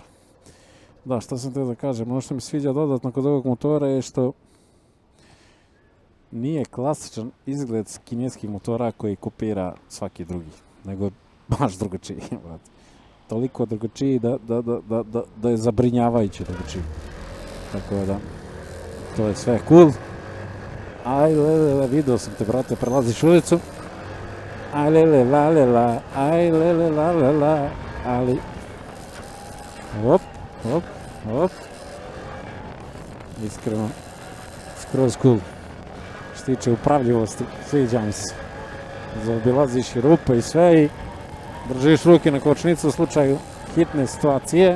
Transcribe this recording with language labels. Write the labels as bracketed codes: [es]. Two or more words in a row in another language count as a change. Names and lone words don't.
[bs] Da, što sam te da kažem, ono što mi sviđa dodatno kod ovog motora je što nije klasičan izgled kineskih motora koji kopira svaki drugi, nego baš drugačiji. Toliko drugačiji da je zabrinjavajuće drugačiji. Tako da, to je sve cool. Aj lele, vidio sam te, brate, prelaziš ulicu. Aj lele, la lela, aj lele, la lela, ali... Hop, hop, hop. Iskreno, skroz cool. Što tiče upravljivosti, sviđa mi se. Zaobilaziš i rupe i sve i držiš ruke na kočnicu u slučaju hitne situacije.